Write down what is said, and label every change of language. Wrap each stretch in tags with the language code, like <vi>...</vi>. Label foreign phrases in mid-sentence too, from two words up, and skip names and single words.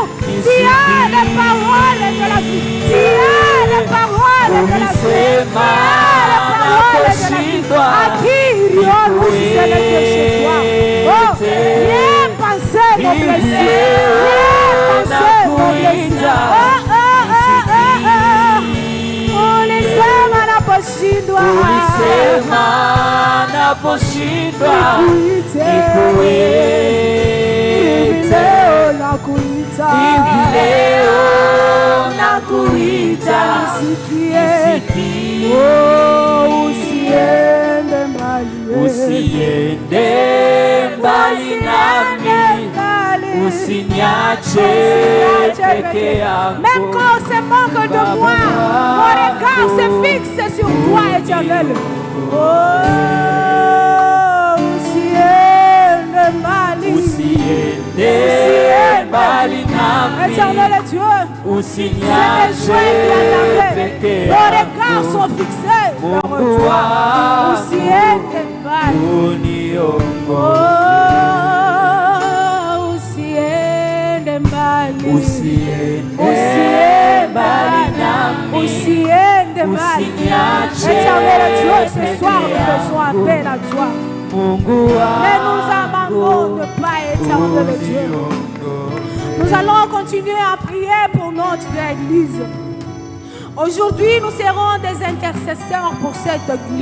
<fr>Tu as les paroles de la vie. Tu as les paroles de la vie. Tu as les paroles de la vie. À qui irions-nous si ce n'était chez toi? Oh, viens penser nos blessures. Viens penser nos blessures.</fr> <sw>Ulisema naposhindwa. Ulisema naposhindwa. Hivi leo nakuita. Nisikie. Usiende mbali nami. Usiniache peke yangu.</sw> <fr>Même quand on se moque de moi, mon regard se fixe sur toi, éternel.</fr> <sw>Usiende mbali nami.</sw> <fr>Éternel Dieu,</fr> <sw>Usiniache peke yangu.</sw> <fr>nos regards sont fixés vers toi.</fr> <sw>Usiende mbali. Usiende mbali nami. Usiende mbali.</sw> <fr>Éternel Dieu, ce soir nous faisons appel à toi. Ne nous abandonne pas, éternel Dieu. Nous allons continuer à prier pour notre Église. Aujourd'hui, nous serons des intercesseurs pour cette Église.</fr>